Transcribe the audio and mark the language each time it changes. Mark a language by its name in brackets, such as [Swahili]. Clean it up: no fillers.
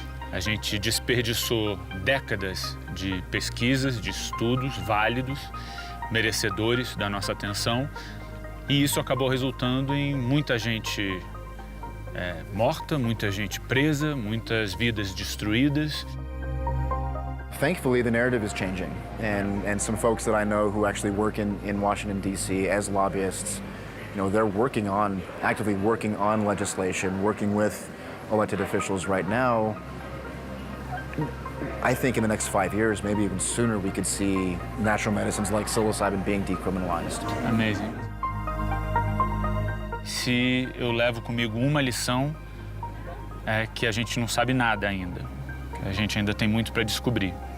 [Portuguese] A gente desperdiçou décadas de pesquisas, de estudos válidos, merecedores da nossa atenção, e isso acabou resultando em muita gente morta, muita gente presa, muitas vidas destruídas. [English] thankfully, the narrative is changing. And some folks that I know who actually work in Washington, D.C. as lobbyists, you know, they're actively working on legislation, working with elected officials right now. I think in the next 5 years, maybe even sooner, we could see natural medicines like psilocybin being decriminalized. Amazing. [Portuguese] Se eu levo comigo uma lição, é que a gente não sabe nada ainda. A gente ainda tem muito para descobrir.